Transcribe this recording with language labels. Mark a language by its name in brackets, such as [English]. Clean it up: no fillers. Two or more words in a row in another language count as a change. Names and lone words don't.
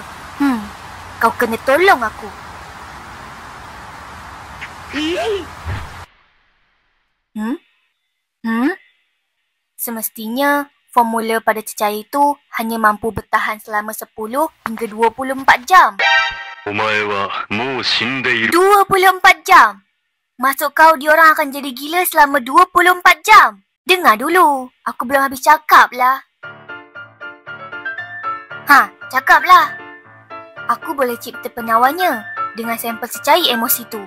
[Malay] Kau kena tolong aku. Semestinya formula pada cecair itu hanya mampu bertahan selama 10 hingga 24 jam. [Japanese] お前はもう死んでいる。 [Malay] 24 jam. Maksud kau diorang akan jadi gila selama 24 jam? Dengar dulu. Aku belum habis cakap lah. Cakap lah. Aku boleh cipta penawarnya dengan sampel cecair emosi tu.